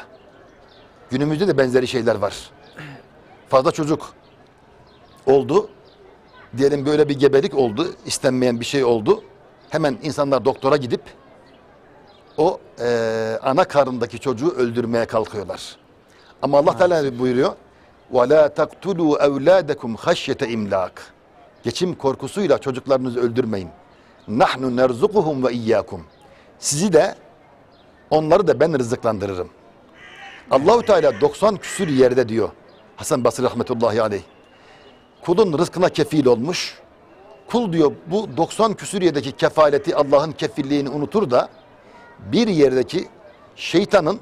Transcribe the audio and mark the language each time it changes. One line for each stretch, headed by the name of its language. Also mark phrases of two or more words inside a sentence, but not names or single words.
Turkish: Günümüzde de benzeri şeyler var. Fazla çocuk oldu, diyelim böyle bir gebelik oldu, istenmeyen bir şey oldu. Hemen insanlar doktora gidip o ana karnındaki çocuğu öldürmeye kalkıyorlar. Ama Allah Teala buyuruyor:
Arabic: وَلَا تَقْتُلُوا اَوْلَادَكُمْ خَشْيَةَ اِمْلَاقٍ
Turkish: Geçim korkusuyla çocuklarınızı öldürmeyin.
Arabic: نحن نرزقهم وإياكم.
Turkish: Sizi de onları da ben rızıklandırırım. Allahu Teala 90 küsür yerde diyor Hasan Basri rahmetullahi aleyh. Kulun rızkına kefil olmuş. Kul diyor bu 90 küsür yerdeki kefaleti, Allah'ın kefilliğini unutur da bir yerdeki şeytanın